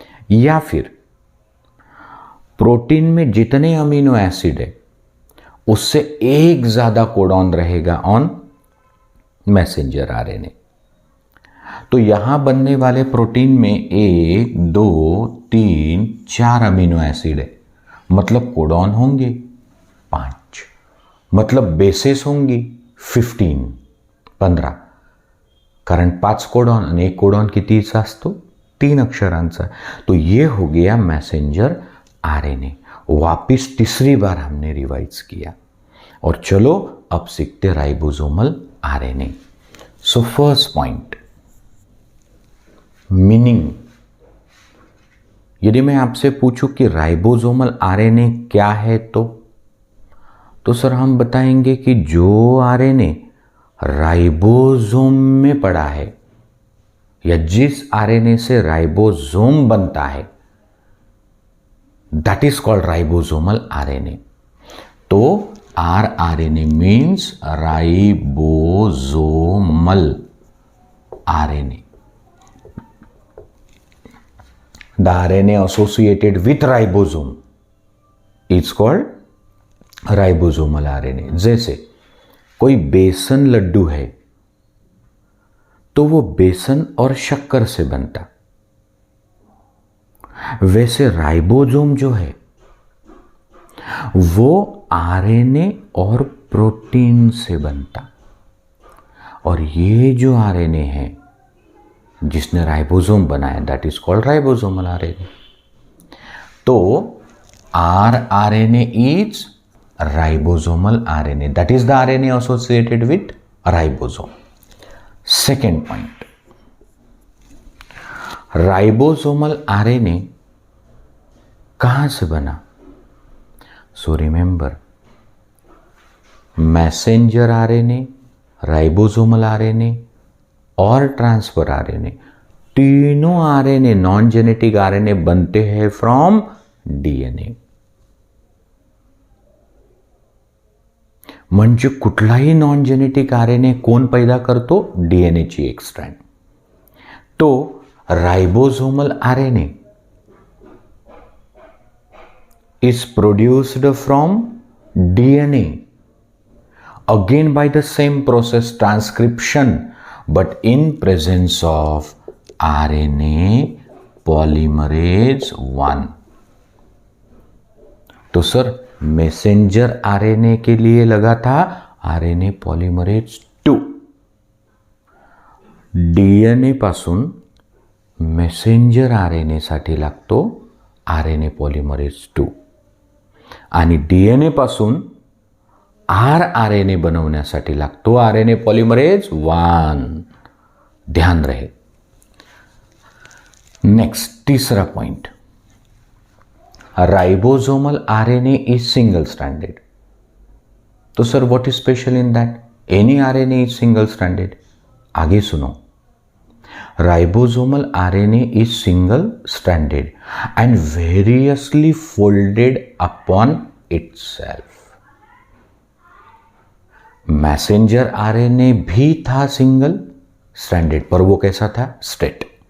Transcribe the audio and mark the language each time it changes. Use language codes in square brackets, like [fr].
[hi] या फिर प्रोटीन में जितने अमीनो एसिड है उससे एक ज्यादा कोडॉन रहेगा [en] On messenger RNA. [hi] तो यहां बनने वाले प्रोटीन में 1, 2, 3, 4 अमीनो एसिड है, मतलब कोडॉन होंगे 5, मतलब बेसेस होंगी 15. [mr] कारण 5 कोडॉन आणि 1 कोडॉन कितीचा असतो? 3 अक्षरांचा. [hi] तो ये हो गया मैसेंजर RNA. वापिस तीसरी बार हमने रिवाइज किया और चलो अब सीखते ribosomal RNA. [en] So first point, meaning. [hi] यदि मैं आपसे पूछूं कि राइबोसोमल RNA क्या है तो सर हम बताएंगे कि जो RNA राइबोसोम में पड़ा है या जिस RNA से राइबोसोम बनता है [en] that is called ribosomal RNA. [hi] तो [en] rRNA means ribosomal RNA. The RNA associated with ribosome is called ribosomal RNA. [hi] जैसे कोई बेसन लड्डू है तो वो बेसन और शक्कर से बनता, वैसे राइबोसोम जो है वो RNA और प्रोटीन से बनता. और ये जो RNA है जिसने राइबोसोम बनाया [en] That is called ribosomal RNA. तो rRNA is ribosomal RNA, that is the RNA associated with ribosome. Second point, [hi] ribosomal RNA कहां से बना? [en] so remember, [hi] messenger RNA, ribosomal RNA और ट्रांसफर RNA, तीनों RNA नॉन जेनेटिक RNA बनते हैं [en] From DNA. [mr] म्हणजे कुठलाही non genetic RNA कोण पैदा करतो? DNA ची एक स्ट्रँड. [en] तो ribosomal RNA is produced from DNA again by the same process, transcription, but in presence of RNA polymerase 1. [hi] तो सर मैसेंजर RNA के लिए लगा था RNA polymerase 2. [mr] DNA पासून मेसेंजर RNA साठी लागतो RNA पॉलिमरेज 2 आणि DNA पासून rRNA बनवण्यासाठी लागतो RNA पॉलिमरेज 1. [hi] ध्यान रहे. [en] next, [hi] तीसरा [en] Point, ribosomal RNA is single stranded. तो sir what is special in that? Any RNA is single stranded. [hi] आगे सुनो, [en] ribosomal RNA is single stranded and variously folded upon itself. [hi] Messenger RNA भी था single stranded, पर वो कैसा था? Straight.